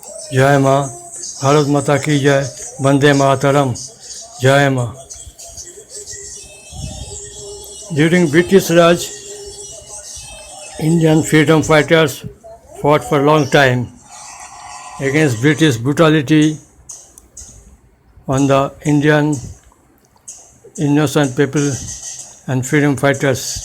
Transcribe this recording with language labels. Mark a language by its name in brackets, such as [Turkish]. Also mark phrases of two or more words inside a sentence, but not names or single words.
[Hindi] जय माँ, भारत माता की जय, वंदे मातरम, जय माँ। [English] During British Raj, Indian freedom fighters fought for a long time against British brutality on the Indian innocent people and freedom fighters.